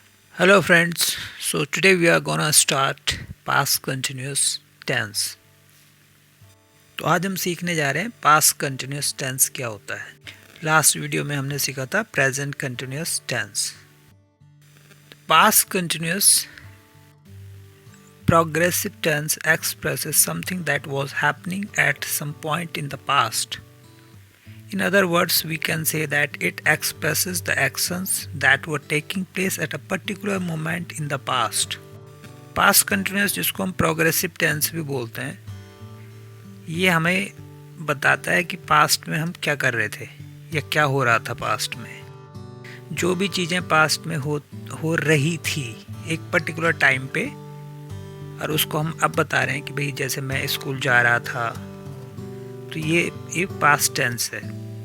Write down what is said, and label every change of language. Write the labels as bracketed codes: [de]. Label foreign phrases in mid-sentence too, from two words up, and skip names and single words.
[en] Hello friends, so today we are gonna start past continuous tense. [hi] तो आज हम सीखने जा रहे हैं [en] past continuous tense [hi] क्या होता है. [en] last video [hi] में हमने सीखा था [en] present continuous tense. Past continuous progressive tense expresses something that was happening at some point in the past. In other words, we can say that it expresses the actions that were taking place at a particular moment in the past. past continuous [hi] जिसको हम [en] progressive tense [hi] भी बोलते हैं, ये हमें बताता है कि पास्ट में हम क्या कर रहे थे या क्या हो रहा था पास्ट में. जो भी चीज़ें पास्ट में हो रही थी एक [en] particular time [hi] पे, और उसको हम अब बता रहे हैं कि भाई जैसे मैं स्कूल जा रहा था, तो ये [en] past tense [hi] है.